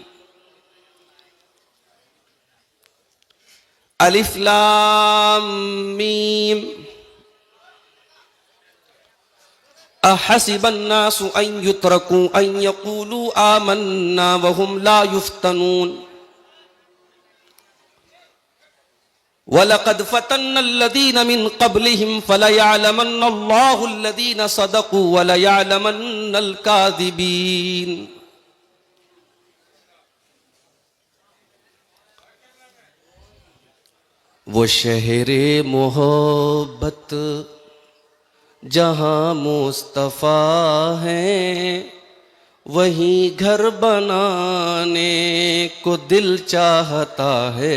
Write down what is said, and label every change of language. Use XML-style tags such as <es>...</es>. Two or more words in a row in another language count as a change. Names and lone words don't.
<ar>ألف لام ميم. أحسب الناس أن يتركوا أن يقولوا آمنا وهم لا يفتنون. ولقد فتنا الذين من قبلهم فليعلمن الله الذين صدقوا وليعلمن الكاذبين.</ar> <ur>وہ شہرِ محبت جہاں مصطفیٰ ہیں، وہیں گھر بنانے کو دل چاہتا ہے.</ur>